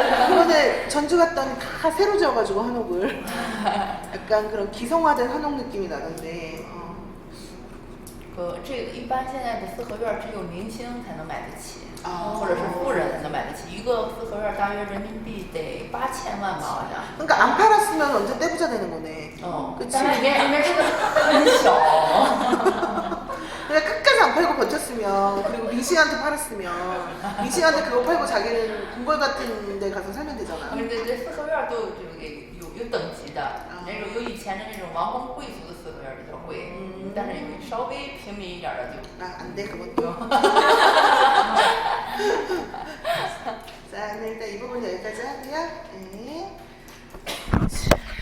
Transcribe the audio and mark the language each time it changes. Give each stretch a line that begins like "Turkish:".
Korean: 이번에 전주 갔더니 다 새로 지어가지고 한옥을. 약간 그런 기성화된 한옥 느낌이 나던데.
Chinese: 这个一般现在的四合院只有明星才能买得起，
Korean: 아.
Chinese: 或者是富人才能买得起。一个四合院大约人民币得8000万吧，好像。
Korean: 그러니까 안 팔았으면 언제 떼부자 되는 거네.
Chinese: 但
Korean: 그치?
Chinese: 是里面这个很小。
Korean: 그러니까 끝까지 안 팔고 버텼으면, 그리고 민씨한테 팔았으면, 민씨한테 그거 팔고 자기는 궁궐 같은 데 가서 살면 되잖아.
Chinese: 对，四合院都有这个有等级的，那种有以前的那种王公贵族的四合院比较贵，但是有稍微平民一点的就。
Korean: 아, 안 돼, 그것도. 자, 네, 일단 이 부분 여기까지 하고요. 네.